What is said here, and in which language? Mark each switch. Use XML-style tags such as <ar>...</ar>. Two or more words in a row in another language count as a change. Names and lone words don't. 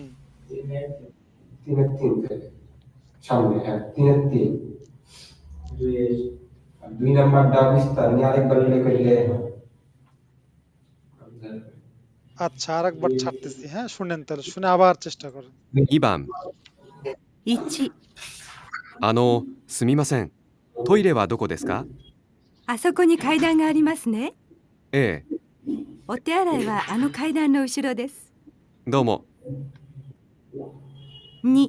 <bn>3-এর 3 থেকে সামনে হ্যাঁ 3-এর 3 আর 2 নাম্বারটা বিস্তার নিয়ে আরেকবার লিখলে আচ্ছা আরেকবার ছাড়তেছি হ্যাঁ শুনেন তাহলে শুনে আবার চেষ্টা করেন</bn> <ja>2番 1、すみません。トイレはどこですか？あそこに階段がありますね。ええ、お手洗いはあの階段の後ろです。どうも。 2、</ja>